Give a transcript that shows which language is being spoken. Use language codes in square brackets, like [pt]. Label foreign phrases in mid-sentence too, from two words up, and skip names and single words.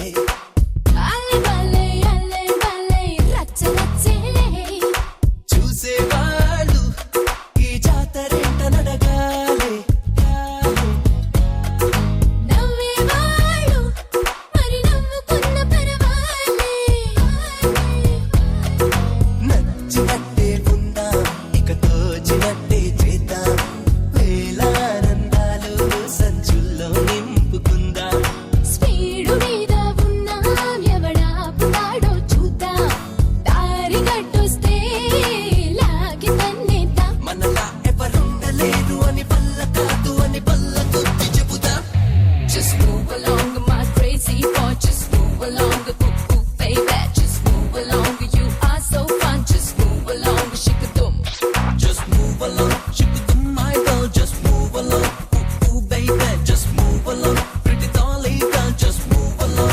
[te] alle balle racha rachele చూసేవాళ్ళు ఈ జాతరేంట నడగాలి. నవ్వే వాళ్ళు మరి నవ్వుకున్న పరవాలే నచ్చినట్టే ఉందాం, ఇక తోచినట్టే చేద్దాం. వేలానందాలు సంచుల్లో నింపుకుందాం. స్పీడు మీద ఉన్నాం ఎవడాపుతాడో చూద్దాం దారి గట్టొస్తే లాగి తన్నేద్దాం మనలా ఎవరుండలేరు అని పల్ల కాదు అని పల్ల కొద్ది చెబుదాం. [en] Just move along my crazy boy just move along ooh baby just move along you are so fun just move along shikadum Just move along, shikadum my girl, just move along. Ooh baby, just move along. Pretty dolly girl, just move along.